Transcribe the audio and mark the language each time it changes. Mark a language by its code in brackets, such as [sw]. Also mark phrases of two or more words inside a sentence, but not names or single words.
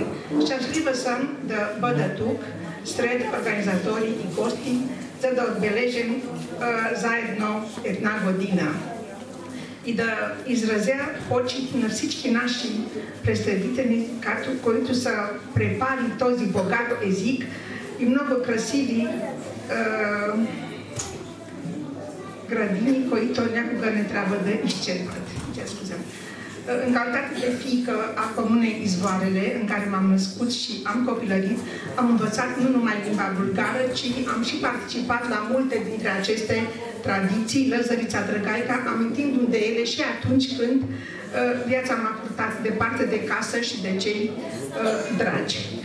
[bg] Щастлива съм да бъда тук сред организатори и гости, за да отбележим заедно една година и да изразя почит на всички наши представители, които са препали този богат език и много красиви gradini, които някога не трябва да изчерпат. [ro] În calitate de fiică a comunei Izvoarele, în care m-am născut și am copilărit, am învățat nu numai limba bulgară, ci am și participat la multe dintre aceste tradiții, Lăzărița Drăgaica, amintindu-mi de ele și atunci când viața m-a purtat departe de casă și de cei dragi.